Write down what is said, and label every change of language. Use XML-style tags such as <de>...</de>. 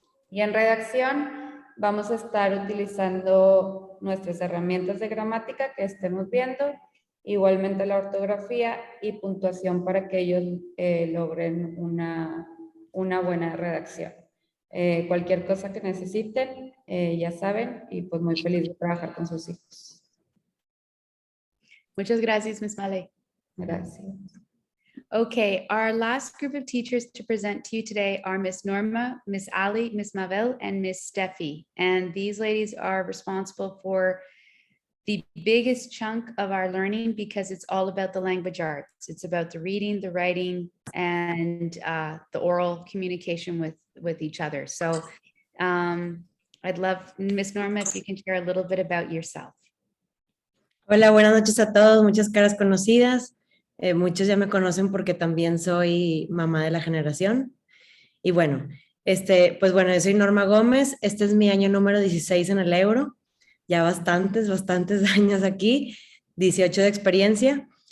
<es>Y en redacción vamos a estar utilizando nuestras herramientas de gramática que estemos viendo, igualmente la ortografía y puntuación para que ellos logren una buena redacción. Cualquier cosa que necesiten, ya saben, y pues muy feliz de trabajar con sus hijos. Muchas gracias, Ms. Valle. Gracias.</es> <en>Okay, our last group of teachers to present to you today are Miss Norma, Miss Ali, Miss Mavel, and Miss Steffi. And these ladies are responsible for the biggest chunk of our learning because it's all about the language arts. It's about the reading, the writing, and the oral communication with each other. So I'd love, Miss Norma, if you can share a little bit about yourself.</en> <es>Hola, buenas noches a todos, muchas caras conocidas. Muchos ya me conocen porque también soy mamá de la generación. Y bueno, pues bueno, yo soy Norma Gómez. Este es mi año número 16 en el Euro. Ya bastantes años aquí, 18 de experiencia.</es>